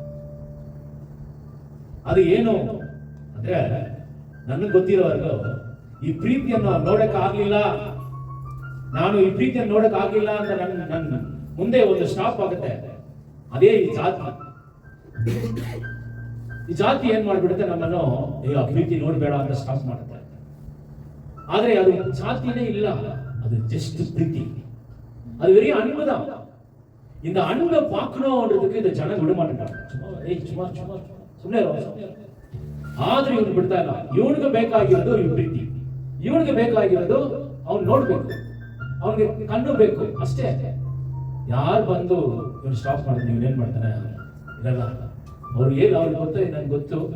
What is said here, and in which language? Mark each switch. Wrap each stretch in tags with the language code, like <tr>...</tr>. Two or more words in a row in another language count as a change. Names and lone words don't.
<kn>ಅದು ಏನು ಅಂದ್ರೆ, ನನಗೆ ಗೊತ್ತಿರೋವರೆಗೂ ಈ ಪ್ರೀತಿಯನ್ನು ನೋಡಕ್ ಆಗ್ಲಿಲ್ಲ, ನಾನು ಈ ಪ್ರೀತಿಯನ್ನು ನೋಡಕ್ ಆಗ್ಲಿಲ್ಲ ಅಂತ ನನ್ನ ಮುಂದೆ ಒಂದು ಸ್ಟಾಪ್ ಆಗುತ್ತೆ. ಅದೇ ಈ ಜಾತಿ. ಈ ಜಾತಿ ಏನ್ ಮಾಡ್ಬಿಡುತ್ತೆ, ನಮ್ಮನ್ನು ಆ ಪ್ರೀತಿ ನೋಡ್ಬೇಡ ಅಂತ ಸ್ಟಾಪ್ ಮಾಡುತ್ತೆ. ಆದ್ರೆ ಅದು ಜಾತಿನೇ ಇಲ್ಲ,</kn> <ta>அது ஜஸ்ட் பிரீத்தி, அது வெறும் அன்புதான். இந்த அன்பை பார்க்கணும்ன்றதுக்கு இந்த ஜனம் விட மாட்டாங்க.</ta> <kn>சும்மா ಸುಮ್ಮನೆ ಆದ್ರೆ ಇವನು ಬಿಡ್ತಾ ಇಲ್ಲ. ಇವನಿಗೆ ಬೇಕಾಗಿರೋದು ಈ ಪ್ರೀತಿ, ಇವನಿಗೆ ಬೇಕಾಗಿರೋದು ಅವ್ನು ನೋಡ್ಬೇಕು, ಅವನಿಗೆ ಕಣ್ಣು ಬೇಕು ಅಷ್ಟೇ. ಯಾರು ಬಂದು ಇವನು ಸ್ಟಾಪ್ ಮಾಡಿದ್ರೆ ಇವನೇನ್ ಮಾಡ್ತಾನೆ, ಇರಲ್ಲ. ಅವ್ರು ಏನು ಅವ್ರಿಗೆ ಗೊತ್ತು, ನನ್ಗೆ ಗೊತ್ತು.</kn>